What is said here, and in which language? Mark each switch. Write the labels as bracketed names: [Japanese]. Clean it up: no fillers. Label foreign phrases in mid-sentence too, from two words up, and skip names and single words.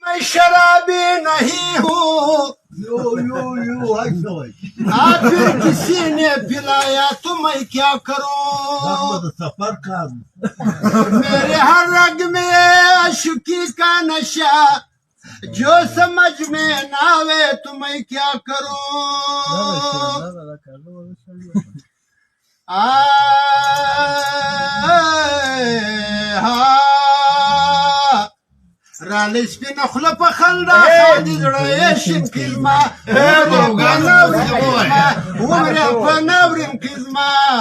[Hindi] शराबी नहीं हूँ फिर किसी ने पिलाया तो मैं क्या करूं सफर का मेरे हर रग में आशिकी का नशा जो समझ में ना आवे तो मैं क्या करूं [Pashto] رالی سپینه خوله په خندا خاندي زړه یې شین کړي زما عمر په ناورین کې زما